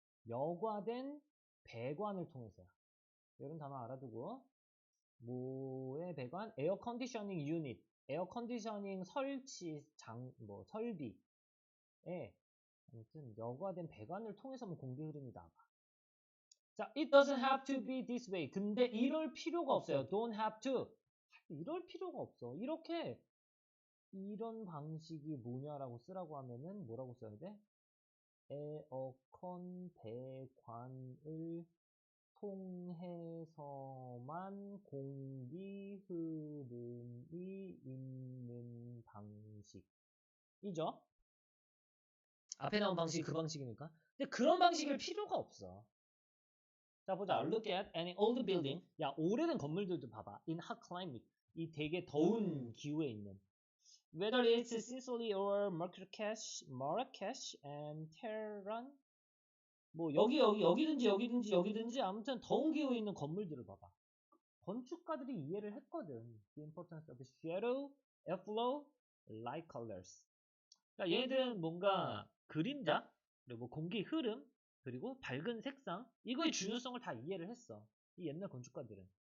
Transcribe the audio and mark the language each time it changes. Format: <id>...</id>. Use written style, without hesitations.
<ko>여과된 배관을 통해서야. 이런 단어 알아두고 뭐의 배관? 에어 컨디셔닝 유닛. 에어 컨디셔닝 설치 설비에 아무튼 여과된 배관을 통해서만 공기 흐름이 나가.</ko> <en>자, it doesn't have to be this way.</en> <ko>근데 이럴 필요가 없어요.</ko> <en>don't have to.</en> <ko>이럴 필요가 없어. 이런 방식이 뭐냐라고 쓰라고 하면은 뭐라고 써야 돼? 에어컨 배관을 통해서만 공기 흐름이 있는 방식이죠. 앞에 나온 방식이 그 방식이니까. 근데 그런 방식일 필요가 없어. 자, 보자.</ko> <en>Look at any old building.</en> <ko>야, 오래된 건물들도 봐봐.</ko> <en>In hot climate.</en> <ko>이 되게 더운 기후에 있는.</ko> <en>Whether it's Sicily or Marrakesh and Tehran.</en> <ko>뭐 여기든지 아무튼 더운 기후에 있는 건물들을 봐봐. 건축가들이 이해를 했거든.</ko> <en>The importance of shadow, airflow, light colors.</en> <ko>그러니까 얘들은 뭔가 그림자, 그리고 공기 흐름, 그리고 밝은 색상 이거의 중요성을 다 이해를 했어. 이 옛날 건축가들은.</ko>